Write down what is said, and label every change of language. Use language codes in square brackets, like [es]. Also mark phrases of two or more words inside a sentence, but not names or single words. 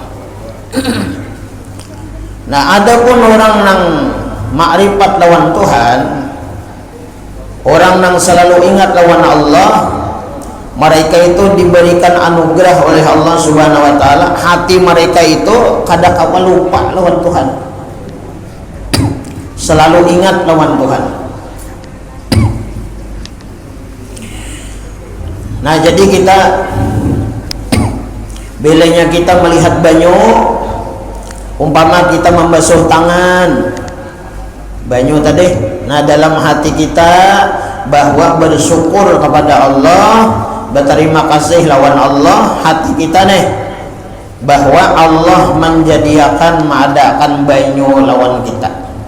[id] Nah, adapun orang yang makrifat lawan Tuhan, orang yang selalu ingat lawan Allah, mereka itu diberikan anugerah oleh Allah [ar] سبحانه وتعالى, [id] hati mereka itu kadang kala lupa lawan Tuhan, selalu ingat lawan Tuhan. Nah, jadi kita bilanya kita melihat banyu, umpama kita membasuh tangan banyu tadi, nah dalam hati kita bahwa bersyukur kepada Allah, berterima kasih lawan Allah, hati kita nih bahwa Allah menjadikan mengadakan banyu lawan kita,